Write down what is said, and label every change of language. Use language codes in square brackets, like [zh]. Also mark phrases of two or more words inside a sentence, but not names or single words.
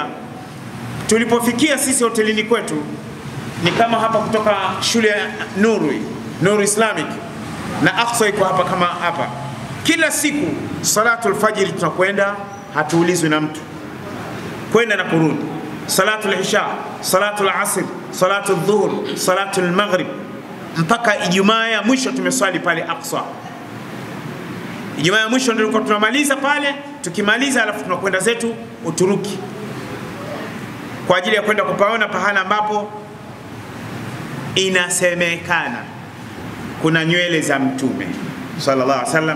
[sw] Tulipofikia sisi hotelini kwetu, ni kama hapa kutoka shule ya Nuru Islamic, na Aqsa iko hapa kama hapa. Kila siku [ar] salatul fajr [sw] tunakwenda, hatuulizwi na mtu, kwenda na kurudi. [ar] Salatul isha, salatul asr, salatul dhuhr, salatul maghrib, [sw] mpaka Ijumaa ya mwisho tumeswali pale Aqsa. Ijumaa ya mwisho ndio tunamaliza pale. Tukimaliza alafu tunakwenda zetu Uturuki kwa ajili ya kwenda kupaona pahala ambapo inasemekana kuna nywele za Mtume [ar] sallallahu alaihi wasallam.